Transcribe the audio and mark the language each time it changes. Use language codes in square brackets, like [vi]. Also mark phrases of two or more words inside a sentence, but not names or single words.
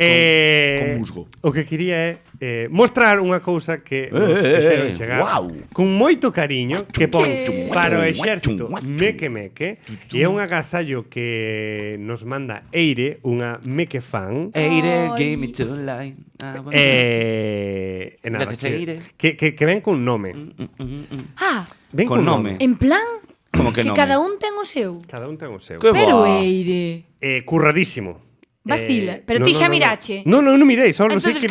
[gl] aí con musgo. o que quería é mostrar unha cousa que nos fixeron chegar guau. con moito cariño que pon [es] ¿Qué? [gl] para o exército Meque Meque, e é un agasallo que nos manda Eire, unha Meque fan. Eire, Ai. [en] give me two line. [gl] E nada, [es] Gracias, Eire. [gl] que ven con nome. Ah, Ven Con nome. [es] en plan [gl] Como que nome? cada un ten o seu. Cada un ten o seu. Que Pero boa. Eire. Curradísimo. Vacila. Pero ti xa mirache. No mirei, só non sei Entonces